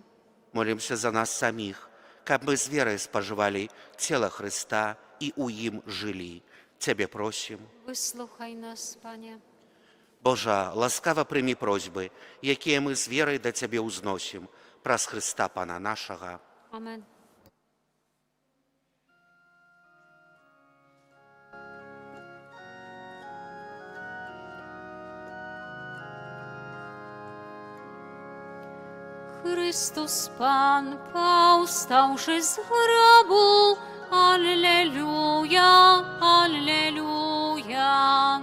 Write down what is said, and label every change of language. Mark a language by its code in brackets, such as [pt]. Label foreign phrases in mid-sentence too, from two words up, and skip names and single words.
[be] Молімся за нас саміх, каб мы з верай спажывалі цела Хрыста і ў ім жылі. Цябе просім. Выслухай нас, Пане. Божа, ласкава прымі просьбы, якія мы з верай да Цябе ўзносім, праз Хрыста Пана нашага. Amen. [pl] Chrystus Pan powstałszy z grobu, Alleluja, Alleluja.